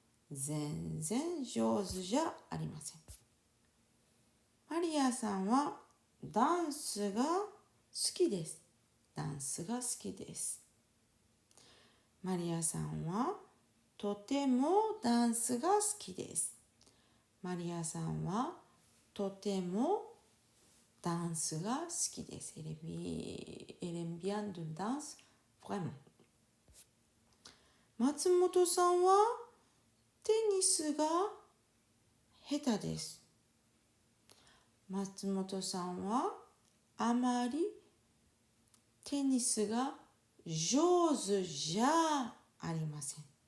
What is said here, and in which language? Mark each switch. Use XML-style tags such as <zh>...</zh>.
<ja>全然上手じゃありません。マリアさんはダンスが好きです。ダンスが好きです。マリアさんはとてもダンスが好きです。マリアさんはとてもダンスが好きです。</ja> <fr>Elle aime bien de danse, vraiment。</fr> <ja>松本さんはテニスが下手です。松本さんはあまりテニスが上手じゃありません。</ja>